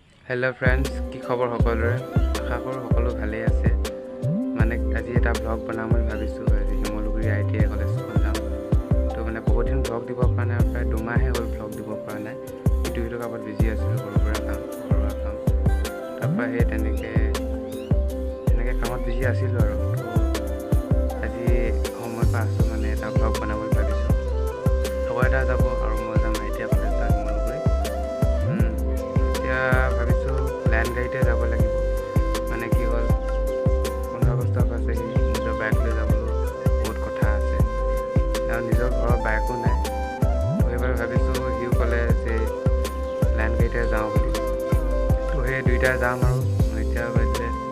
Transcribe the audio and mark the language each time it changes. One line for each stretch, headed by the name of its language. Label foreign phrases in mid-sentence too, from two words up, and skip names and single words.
English: Hello friends
Assamese: কি খবৰ সকলোৰে আশা কৰো সকলো ভালে আছে মানে আজি এটা ব্লগ বনাম বুলি ভাবিছো আজি শিমলুগুৰি আইটিআই কলেজখন যাম তো মানে বহুত দিন ব্লগ দিব পৰা নাই প্ৰায় দুমাহে হ'ল ব্লগ দিব পৰা নাই ইটো কামত বিজি আছিলো ঘৰুৱা কাম তাৰপৰা সেই তেনেকে কামত বিজি আছিলো আৰু আজি সময় পাইছো মানে এটা ব্লগ বনাম বুলি ভাবিছো লগৰ এটা যাব আৰু মই যাম আইটিআই কলেজ শিমলুগুৰি এতিয়া ভাবিছো ল্যান্ড গাড়ীতে যাব লাগিব মানে কি হ'ল 15 আগষ্ট আছে নিজৰ বাইক লৈ যাবলৈ বহুত কথা আছে আৰু নিজৰ ঘৰৰ বাইকো নাই তো এবাৰ ভাবিছো হিউ ক'লে যে ল্যান্ড গাড়ীতে যাওঁ বুলি তো সেই দুইটা যাম আৰু এতিয়া বাজিছে